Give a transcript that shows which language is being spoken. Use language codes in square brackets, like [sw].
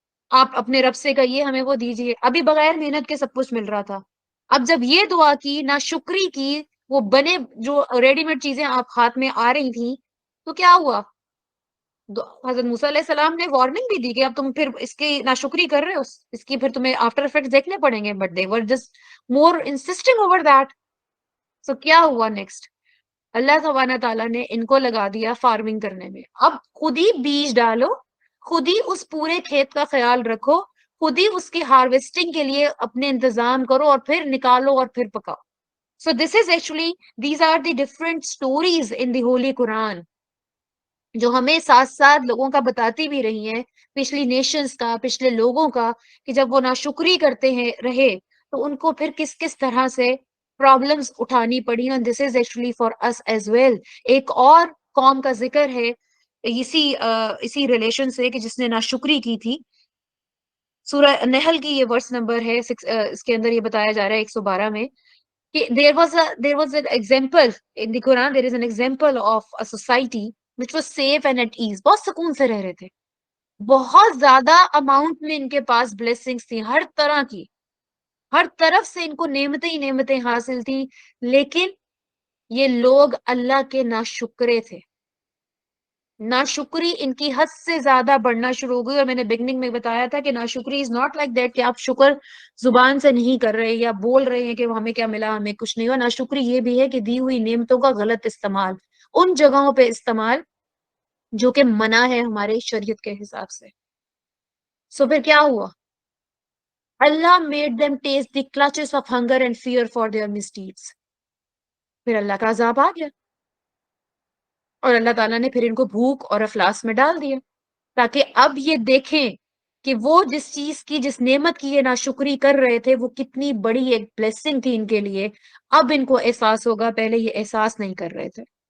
[ur] آپ اپنے رب سے کہیے ہمیں وہ دیجیے. ابھی بغیر محنت کے سب کچھ مل رہا تھا. اب جب یہ دعا کی، ناشکری کی، وہ بنے جو ریڈی میڈ چیزیں آپ ہاتھ میں آ رہی تھیں، تو کیا ہوا؟ حضرت موسیٰ علیہ السلام نے وارننگ بھی دی کہ اب تم پھر اس کی ناشکری کر رہے ہو، اس کی پھر تمہیں آفٹر افیکٹس دیکھنے پڑیں گے. [en] But they were just more insisting over that. [ur] سو کیا ہوا نیکسٹ؟ اللہ سبحانہ تعالیٰ نے ان کو لگا دیا فارمنگ کرنے میں. اب خود ہی بیج ڈالو، خود ہی اس پورے کھیت کا خیال رکھو، خود ہی اس کی ہارویسٹنگ کے لیے اپنے انتظام کرو اور پھر نکالو اور پھر پکاؤ. [en] so this is actually these are the different stories in the holy Quran [ur] جو ہمیں ساتھ ساتھ لوگوں کا بتاتی بھی رہی ہیں، پچھلی نیشنز کا، پچھلے لوگوں کا، کہ جب وہ ناشکری کرتے ہیں رہے تو ان کو پھر کس کس طرح سے پرابلمز اٹھانی پڑی. [en] and this is actually for us as well. [ur] ایک اور قوم کا ذکر ہے اسی ریلیشن سے کہ جس نے ناشکری کی تھی. سورہ نحل کی یہ ورس نمبر ہے اس کے اندر یہ بتایا جا رہا ہے 112 میں کہ [en] there was an example in the Quran. There is an example of a society which was safe and at ease. [ur] بہت سکون سے رہ رہے تھے, بہت زیادہ اماؤنٹ میں ان کے پاس بلیسنگز تھی ہر طرح کی, ہر طرف سے ان کو نعمتیں ہی نعمتیں حاصل تھی, لیکن یہ لوگ اللہ کے ناشکرے تھے. ناشکری ان کی حد سے زیادہ بڑھنا شروع ہو گئی. اور میں نے بگننگ میں بتایا تھا کہ ناشکری [en] is not like that [ur] کہ آپ شکر زبان سے نہیں کر رہے یا بول رہے ہیں کہ ہمیں کیا ملا, ہمیں کچھ نہیں ہوا. ناشکری یہ بھی ہے کہ دی ہوئی نعمتوں کا غلط استعمال, ان جگہوں پہ استعمال جو کہ منع ہے ہمارے شریعت کے حساب سے. سو پھر کیا ہوا؟ [en] Allah made them taste the clutches of hunger and fear for their misdeeds. [ur] پھر اللہ کا عذاب آ گیا, اور اللہ تعالیٰ نے پھر ان کو بھوک اور افلاس میں ڈال دیا, تاکہ اب یہ دیکھیں کہ وہ جس چیز کی, جس نعمت کی یہ ناشکری کر رہے تھے, وہ کتنی بڑی ایک بلیسنگ تھی ان کے لیے. اب ان کو احساس ہوگا, پہلے یہ احساس نہیں کر رہے تھے.